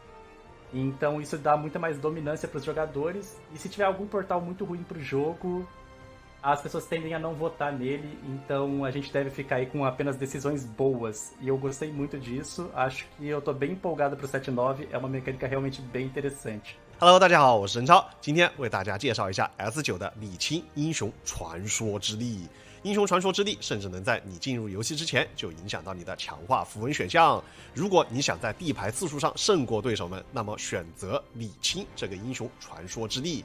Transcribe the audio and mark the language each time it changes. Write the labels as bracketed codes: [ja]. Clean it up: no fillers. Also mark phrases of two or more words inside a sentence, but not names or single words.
[pt] Então isso dá muita mais dominância para os jogadores. E se tiver algum portal muito ruim para o jogo, as pessoas tendem a não votar nele. Então a gente deve ficar aí com apenas decisões boas. E eu gostei muito disso. Acho que eu tô bem empolgado para o 7.9. É uma mecânica realmente bem interessante. [zh] Hello， 大家好，我是任超，今天为大家介绍一下 S9 的礼钦英雄传说之力。英雄传说之力甚至能在你进入游戏之前就影响到你的强化符文选项。如果你想在地牌次数上胜过对手们，那么选择礼钦这个英雄传说之力。